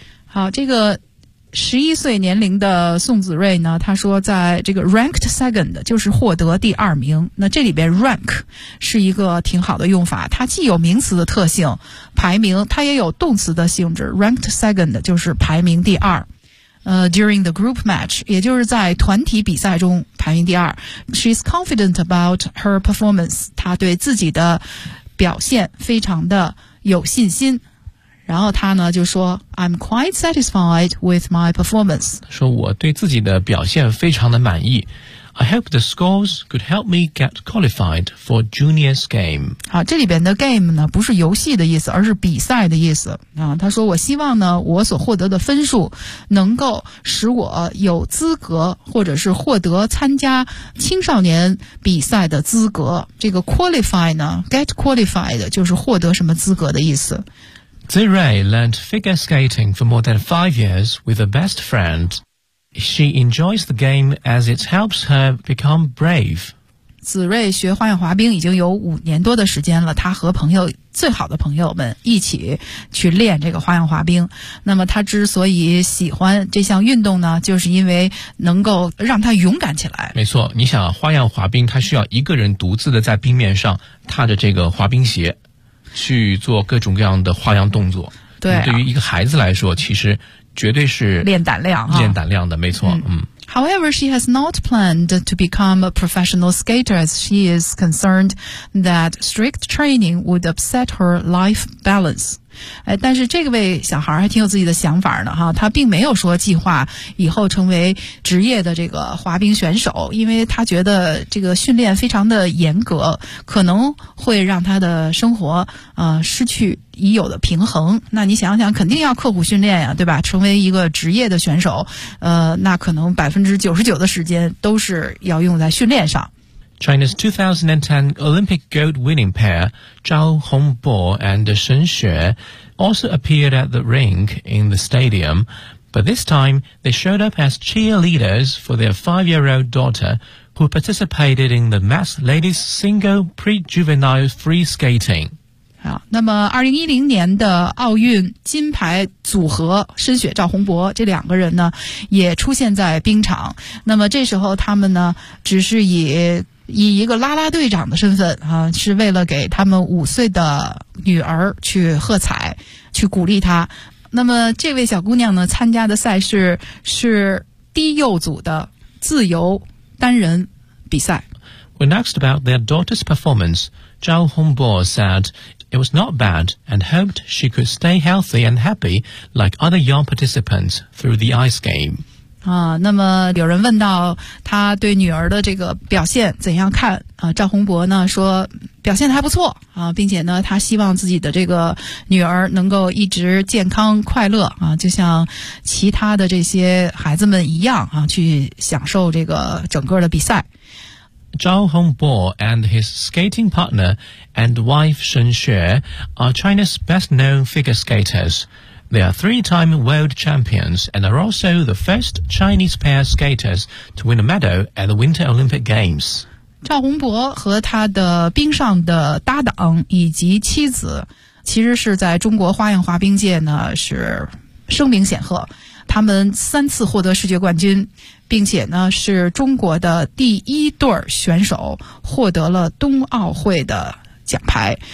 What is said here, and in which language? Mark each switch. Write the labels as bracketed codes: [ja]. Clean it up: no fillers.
[zh] 好，这个11岁年龄的宋子睿呢，他说在这个 [en] ranked second [zh] 就是获得第二名，那这里边 rank 是一个挺好的用法，它既有名词的特性排名，它也有动词的性质， ranked second 就是排名第二， [en] during the group match [zh] 也就是在团体比赛中排名第二。 [en] She's confident about her performance， [zh] 她对自己的表现非常的有信心，然后他呢就说 [en] I'm quite satisfied with my performance， [zh] 说我对自己的表现非常的满意。 [en] I hope the scores could help me get qualified for juniors game。 [zh] 好，这里边的 game 呢不是游戏的意思，而是比赛的意思啊。他说我希望呢我所获得的分数能够使我有资格或者是获得参加青少年比赛的资格。这个 qualify 呢， [en] get qualified [zh] 就是获得什么资格的意思。 [en] Zi Rei learned figure skating for more than 5 years with a best friend. She enjoys the game as it helps her become brave. [zh] 子睿学花样滑冰已经有5年多的时间了，他和朋友最好的朋友们一起去练这个花样滑冰。那么他之所以喜欢这项运动呢，就是因为能够让他勇敢起来。没错，你想花样滑冰，他需要一个人独自的在冰面上踏着这个滑冰鞋去做各种各样的花样动作。对、啊、对于一个孩子来说其实绝对是练胆量、啊、练胆量的，没错。 [en] However, she has not planned to become a professional skater as she is concerned that strict training would upset her life balance. [zh] 但是这个位小孩还挺有自己的想法呢哈，他并没有说计划以后成为职业的这个滑冰选手，因为他觉得这个训练非常的严格，可能会让他的生活失去已有的平衡。那你想想肯定要刻苦训练呀，对吧，成为一个职业的选手，那可能99%的时间都是要用在训练上。 [en] China's 2010 Olympic gold winning pair Zhao Hongbo and Shen Xue also appeared at the rink in the stadium, but this time they showed up as cheerleaders for their 5-year-old daughter who participated in the mass ladies single pre-juvenile free skating. [zh] 那么2010年的奥运金牌组合申雪赵宏博这两个人呢也出现在冰场，那么这时候他们呢只是以一个啦啦队长的身份啊，是为了给他们5岁的女儿去喝彩去鼓励她。那么这位小姑娘呢参加的赛事是低幼组的自由单人比赛。 [en] When asked about their daughter's performance, Zhao Hongbo said it was not bad and hoped she could stay healthy and happy like other young participants through the ice game. [zh] 那么有人问到他对女儿的这个表现怎样看啊？赵宏博呢说表现得还不错啊，并且呢他希望自己的这个女儿能够一直健康快乐啊，就像其他的这些孩子们一样啊，去享受这个整个的比赛。 [en] Zhao Hongbo and his skating partner and wife Shen Xue are China's best-known figure skaters. They are three-time world champions and are also the first Chinese pair skaters to win a medal at the Winter Olympic Games. [zh] 赵宏博和他的冰上的搭档以及妻子其实是在中国花样滑冰界呢是声名显赫。他们三次获得世界冠军，并且呢是中国的第一对选手获得了冬奥会的奖牌。